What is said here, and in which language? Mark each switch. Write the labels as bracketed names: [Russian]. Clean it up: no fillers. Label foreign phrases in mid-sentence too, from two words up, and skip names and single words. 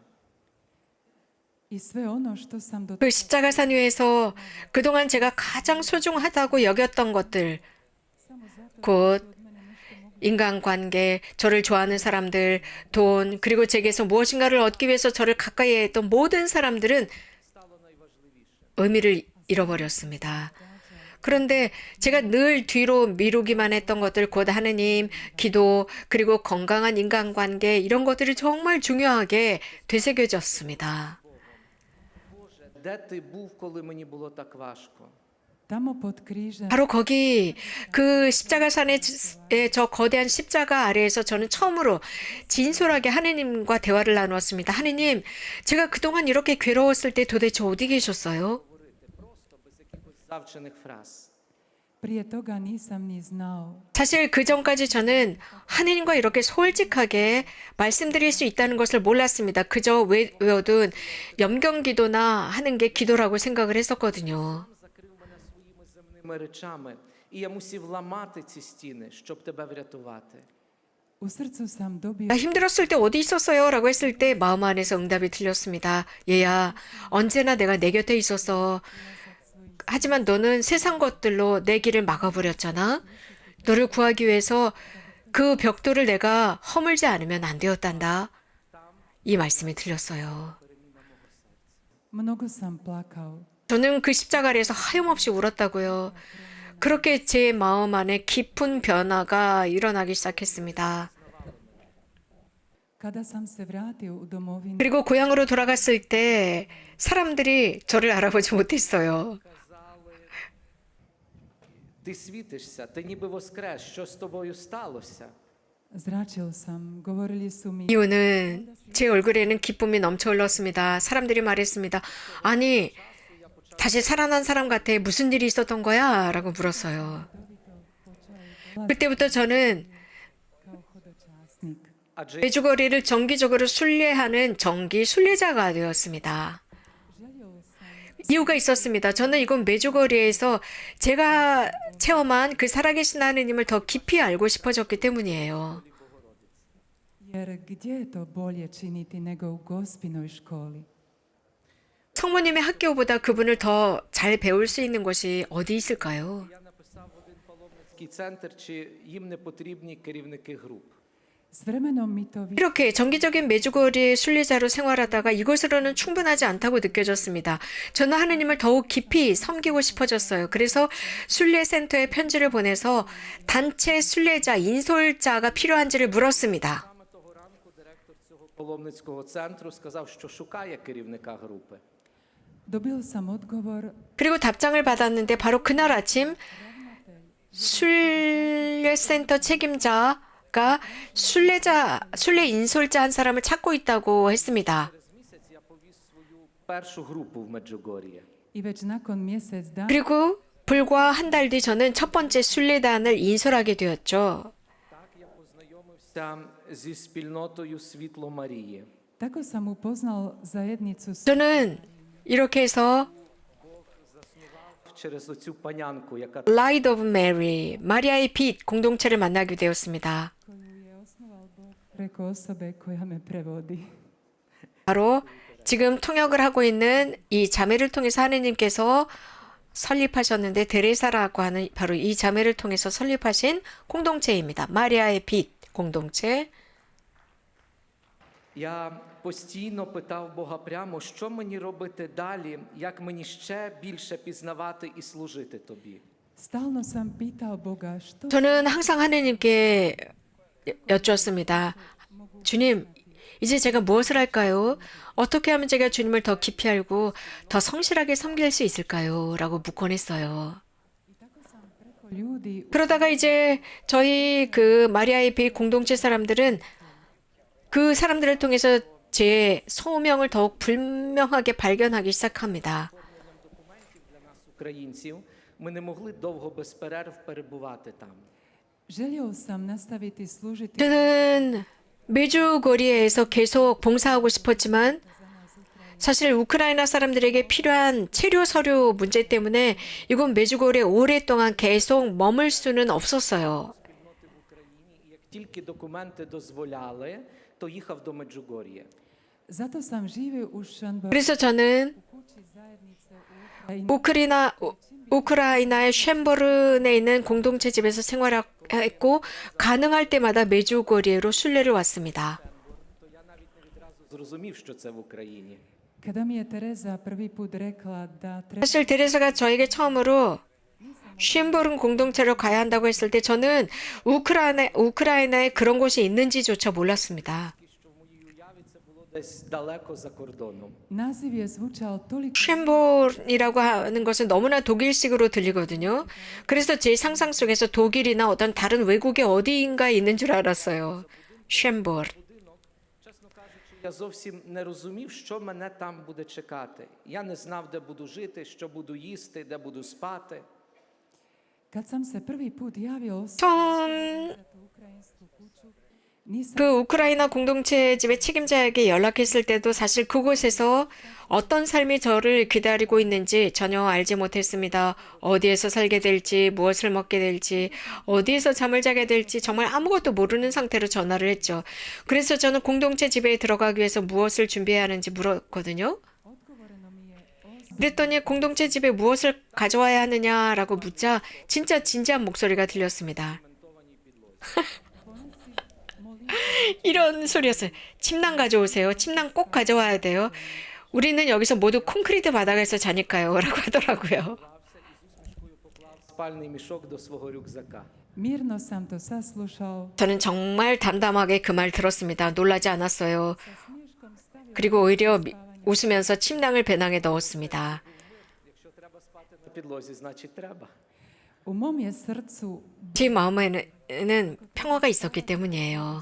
[Croatian] i sve ono što sam do [Korean] 그 십자가산 위에서 그동안 제가 가장 소중하다고 여겼던 것들, [Croatian] samo zato [Korean] 곧 인간관계, 저를 좋아하는 사람들, 돈, 그리고 제게서 무엇인가를 얻기 위해서 저를 가까이 했던 모든 사람들은 의미를 잃어버렸습니다. 그런데 제가 늘 뒤로 미루기만 했던 것들, 곧 하느님, 기도, 그리고 건강한 인간관계, 이런 것들이 정말 중요하게 되새겨졌습니다. [Ukrainian] Боже, де ти був, коли мені було так важко? [Croatian] tamo pod križem [Korean] 바로 거기 그 십자가산의 저 거대한 십자가 아래에서 저는 처음으로 진솔하게 하느님과 대화를 나누었습니다. 하느님, 제가 그동안 이렇게 괴로웠을 때 도대체 어디 계셨어요? [Ukrainian] Завчених фраз. [Croatian] prije toga nisam ni znao. [Korean] 사실 그 전까지 저는 하느님과 이렇게 솔직하게 말씀드릴 수 있다는 것을 몰랐습니다. 그저 외워둔 염경기도나 하는 게 기도라고 생각을 했었거든요. [Ukrainian] Закрив мене своїми земними речами, і я мусів ламати ці стіни, щоб тебе врятувати. [Croatian] U srcu sam dobio [Korean] 나 힘들었을 때 어디 있었어요? 라고 했을 때 마음 안에서 응답이 들렸습니다. 얘야, 언제나 내가 내 곁에 있었어. 하지만 너는 세상 것들로 내 길을 막아버렸잖아. 너를 구하기 위해서 그 벽돌을 내가 허물지 않으면 안 되었단다. 이 말씀이 들렸어요. [Croatian] mnogo sam plakao. [Korean] 저는 그 십자가 아래에서 하염없이 울었다고요. 그렇게 제 마음 안에 깊은 변화가 일어나기 시작했습니다. [Croatian] Kada sam se vratio u domovinu, [Korean] 그리고 고향으로 돌아갔을 때 사람들이 저를 알아보지 못했어요. [Ukrainian] Ти світишся, ти ніби воскрес, що з тобою сталося? [Croatian] zračil sam. Govorili su mi, [Korean] 이유는 제 얼굴에는 기쁨이 넘쳐 흘렀습니다. 사람들이 말했습니다. 아니, 다시 살아난 사람 같아. 무슨 일이 있었던 거야? 라고 물었어요. 그때부터 저는 [Croatian] kao hodočasnik. [Ukrainian] Адже [Korean] 메주거리를 정기적으로 순례하는 정기 순례자가 되었습니다. [Croatian] Želio sam [Korean] 이유가 있었습니다. 저는 이곳 메주거리에서 제가 체험한 그 살아계신 하느님을 더 깊이 알고 싶어졌기 때문이에요. [Croatian] Jer gdje je to bolje činiti nego u gospinoj školi? [Korean] 성모님의 학교보다 그분을 더 잘 배울 수 있는 곳이 어디 있을까요? [Ukrainian] Я написав в один паломницький центр, чи їм не потрібні керівники груп. [Croatian] S vremenom mi to [Korean] 이렇게 정기적인 메주거리 순례자로 생활하다가 이것으로는 충분하지 않다고 느껴졌습니다. 저는 하느님을 더욱 깊이 섬기고 싶어졌어요. 그래서 순례센터에 편지를 보내서 단체 순례자, 인솔자가 필요한지를 물었습니다. [Ukrainian] Саме того ранку директор цього паломницького центру сказав, що шукає керівника групи. [Croatian] dobil sam odgovor [Korean] 그리고 답장을 받았는데 바로 그날 아침 순례센터 책임자가 순례 인솔자 한 사람을 찾고 있다고 했습니다. [Ukrainian] Через місяць я повіз свою першу групу в Меджугор'є. [Croatian] i već nakon mjesec dana [Korean] 그리고 불과 한 달 뒤 저는 첫 번째 순례단을 인솔하게 되었죠. [Ukrainian] Так я познайомився зі спільнотою Світло Марії. [Croatian] tako sam upoznal zajednicu [Korean] 저는 이렇게 해서 [Ukrainian] Через оцю панянку, яка Light of Mary, [Korean] 마리아의 빛 공동체를 만나게 되었습니다. [Croatian] koju je osnovao Bog preko osobe koja me prevodi. [Korean] 바로 지금 통역을 하고 있는 이 자매를 통해서 하느님께서 설립하셨는데 데레사라고 하는 바로 이 자매를 통해서 설립하신 공동체입니다. 마리아의 빛 공동체. [Ukrainian] я постійно питав Бога прямо, що мені робити далі, як мені ще більше пізнавати і служити тобі. [Croatian] Stalno sam pitao Boga što [Korean] 저는 항상 하느님께 여쭈었습니다. 주님, 이제 제가 무엇을 할까요? 어떻게 하면 제가 주님을 더 깊이 알고 더 성실하게 섬길 수 있을까요? 라고 묻곤 했어요. [Croatian] preko ljudi [Korean] 그러다가 이제 저희 그 마리아의 빛 공동체 사람들은 그 사람들을 통해서 제 소명을 더욱 분명하게 발견하기 시작합니다. [Ukrainian] Для нас, українців, ми не могли довго без перерв перебувати там. [Croatian] želio sam nastaviti služiti [Korean] 저는 매주 거리에서 계속 봉사하고 싶었지만 사실 우크라이나 사람들에게 필요한 체류 서류 문제 때문에 이곳 메주고리에 오랫동안 계속 머물 수는 없었어요. [Ukrainian] І як тільки документи дозволяли, то їхав до Меджугор'я. [Croatian] Zato sam živio u Šandboru [Korean] 그래서 저는 [Croatian] kući zajednice u Ukrajini. [Korean] 우크라이나의 쉔보른에 있는 공동체 집에서 생활했고 가능할 때마다 메주고리에로 순례를 왔습니다. [Ukrainian] То я навіть не відразу зрозумів, що це в Україні. [Croatian] Kada mi je Tereza prvi put rekla da treba [Korean] 사실 데레사가 저에게 처음으로 쉔보른 공동체로 가야 한다고 했을 때 저는 우크라이나에 그런 곳이 있는지조차 몰랐습니다. [Ukrainian] Що в моїй уяві це було десь далеко за кордоном. [Croatian] naziv je zvučao toliko [Korean] 쉔보른이라고 하는 것은 너무나 독일식으로 들리거든요. 그래서 제 상상 속에서 독일이나 어떤 다른 외국의 어디인가에 있는 줄 알았어요. 쉔보른. [Ukrainian] Чесно кажучи, я зовсім не розумів, що мене там буде чекати. Я не знав, де буду жити, що буду їсти, де буду спати. [Croatian] kad sam se prvi put javio osobi [Korean] 처음 [Croatian] za tu ukrajinsku kuću nisam [Korean] 그 우크라이나 공동체 집의 책임자에게 연락했을 때도 사실 그곳에서 어떤 삶이 저를 기다리고 있는지 전혀 알지 못했습니다. 어디에서 살게 될지, 무엇을 먹게 될지, 어디에서 잠을 자게 될지 정말 아무것도 모르는 상태로 전화를 했죠. 그래서 저는 공동체 집에 들어가기 위해서 무엇을 준비해야 하는지 물었거든요. [Croatian] odgovoreno mi je [Korean] 그랬더니 공동체 집에 무엇을 가져와야 하느냐라고 묻자 진짜 진지한 목소리가 들렸습니다. 이런 소리였어요. 침낭 가져오세요. 침낭 꼭 가져와야 돼요. 우리는 여기서 모두 콘크리트 바닥에서 자니까요. 라고 하더라고요. [Ukrainian] Поклав спальний мішок до свого рюкзака. [Croatian] mirno sam to saslušao [Korean] 저는 정말 담담하게 그 말 들었습니다. 놀라지 않았어요. [Croatian] sa smiješkom stavio [Korean] 그리고 오히려 웃으면서 침낭을 배낭에 넣었습니다. [Ukrainian] Якщо треба спати на підлозі, значить треба. [Croatian] u mom je srcu [Korean] 제 마음에는 평화가 있었기 때문이에요.